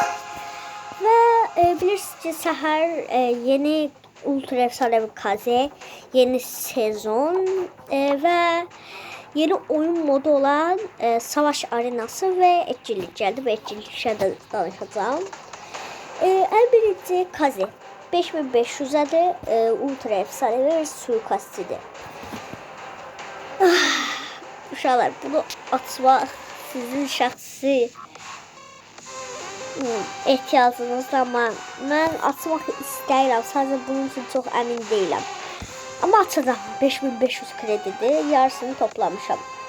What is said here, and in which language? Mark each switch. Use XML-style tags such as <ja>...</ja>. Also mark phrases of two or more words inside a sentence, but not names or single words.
<az>Ve bilirsiniz ki səhər yeni ultra efsanevi kaze, yeni sezon ve yeni oyun modu olan</az> <tr>savaş arenası ve etkinlik geldi</tr> <az>ve etkinliklerden danışacağım. En birinci kaze 5500'ədir,</az> <tr>ultra efsanevi ve suikastidir.</tr> <az>Uşaqlar, bunu atmaq sizin şəxsi ehtiyacınızdır, amma mən atmaq istəyirəm, sadəcə bunun üçün çox əmin deyiləm. Amma açacağım, 5500 kredidir, yarısını toplamışam.</az>